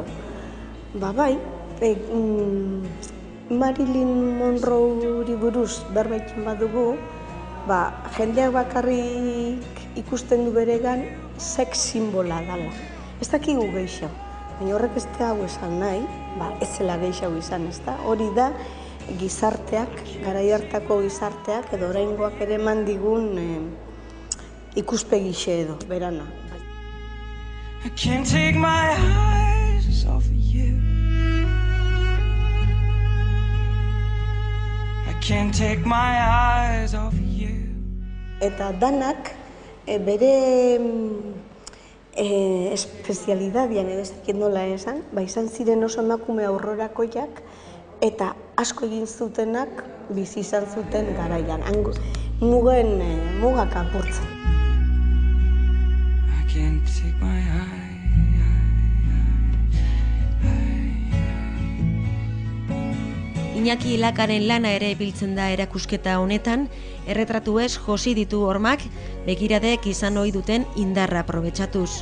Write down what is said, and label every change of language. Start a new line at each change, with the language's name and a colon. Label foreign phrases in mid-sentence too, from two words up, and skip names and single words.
Basque: Bai, Marilyn Monroe buruz berbaitzen badugu, jendeak bakarrik ikusten du beregan sex simbola dela. Ez dakigu gehiago, baina horrek ez da hau esan nahi, ez zela gehiago izan, ez da? Hori da gizarteak, garai hartako gizarteak, edo oraingoak ere eman digun ikuspegixe edo, berana.
English: I can't take my eyes off of you. I can't take my eyes off of you.
Basque: Eta danak bere espezialidadian edo ez dakit nola esan, izan ziren oso emakume aurrerakoiak eta asko egin zutenak bizi izan zuten garaian, mugak apurtzen.
English: I can't take my eyes.
Basque: Iñaki Lakaren lana ere biltzen da erakusketa honetan, erretratuez josi ditu hormak, begiradek izan ohi duten indarra aprobetxatuz.